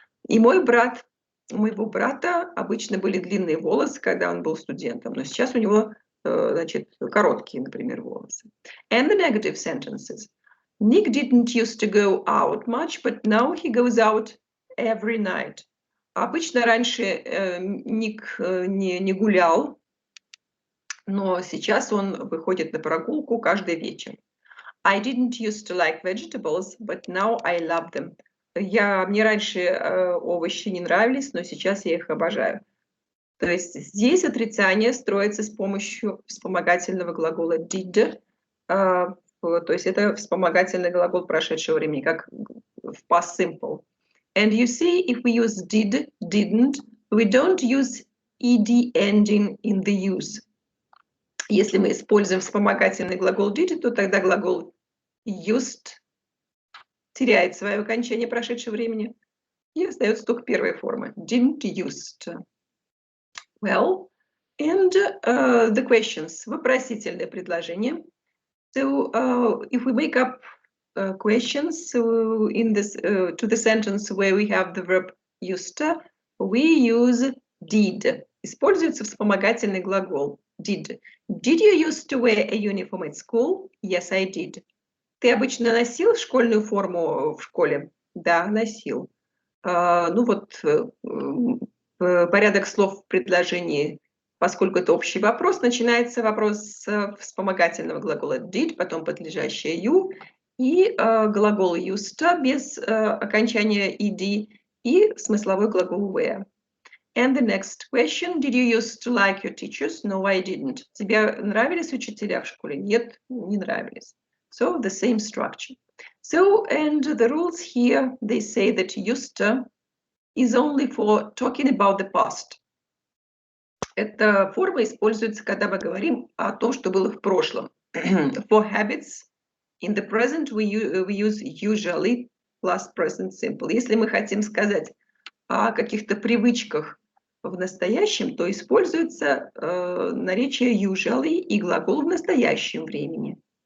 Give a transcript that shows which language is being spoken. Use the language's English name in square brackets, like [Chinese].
[Russian] И у моего брата обычно были длинные волосы, когда он был студентом, но сейчас у него, значит, короткие, например, волосы. [English] And the negative sentences. Nick didn't used to go out much, but now he goes out every night. [Russian] Обычно раньше Ник не гулял, но сейчас он выходит на прогулку каждый вечер. [English] I didn't used to like vegetables, but now I love them. [Russian] Мне раньше овощи не нравились, но сейчас я их обожаю. То есть здесь отрицание строится с помощью вспомогательного глагола did. То есть это вспомогательный глагол прошедшего времени, как в past simple. [English] And you see, if we use did, didn't, we don't use ed ending in the use. [Russian] Если мы используем вспомогательный глагол did, то тогда глагол used теряет свое окончание прошедшего времени и остается только первая форма. [English] Didn't used. Well, and the questions. [Russian] Вопросительное предложение. [English] So if we make up questions in this to the sentence where we have the verb used to, we use did. [Russian] Используется вспомогательный глагол did. [English] Did you used to wear a uniform at school? Yes, I did. [Russian] Ты обычно носил школьную форму в школе? Да, носил. Ну вот порядок слов в предложении, поскольку это общий вопрос, начинается вопрос с вспомогательного глагола did, потом подлежащее you, и глагол used to без окончания ed, и смысловой глагол wear. [English] And the next question, did you used to like your teachers? No, I didn't. [Russian] Тебе нравились учителя в школе? Нет, не нравились. [English] So the same structure. So, and the rules here, they say that used to is only for talking about the past. [Russian] Эта форма используется, когда мы говорим о том, что было в прошлом. [English] For habits, in the present we use usually plus present simple. [Russian] Если мы хотим сказать о каких-то привычках в настоящем, то используется наречие usually и глагол в настоящем времени.